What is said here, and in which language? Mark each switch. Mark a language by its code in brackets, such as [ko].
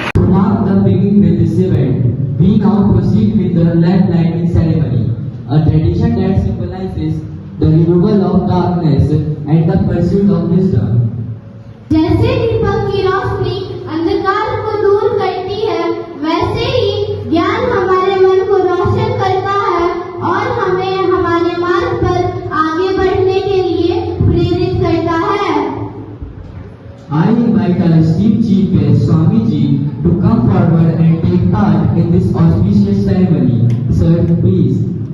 [en] Now the begin with this event. We now proceed with the lamp lighting ceremony, a tradition that symbolizes the removal of darkness and the pursuit of wisdom. [hi] जैसे दीपक की रोशनी अंधकार को दूर करती है, वैसे ही ज्ञान हमारे मन को रोशन करता है और हमें हमारे मार्ग पर आगे बढ़ने के लिए प्रेरित करता है। [en] I invite our esteemed chief guest Swamiji to come forward and take part in this auspicious ceremony. Sir, please.